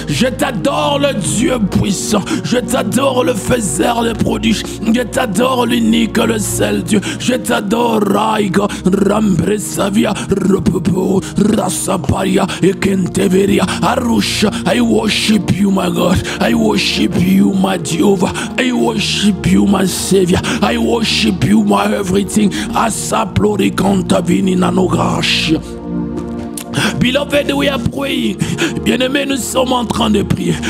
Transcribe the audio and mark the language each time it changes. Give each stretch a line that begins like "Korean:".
French: Je t'adore le Dieu puissant, je t'adore le faiseur de prodiges, je t'adore l'unique, le seul Dieu, je t'adore Raiga Rambresavia Ropopo Rasaparia Ekenteveria Arusha.
English: I worship you, my God, I worship you, my Jehovah, I worship you, my Savior, I worship you, my everything. Asaplori cantavini nanogrash. Beloved, we are praying.
French: Bien-aimés, nous sommes en train de prier.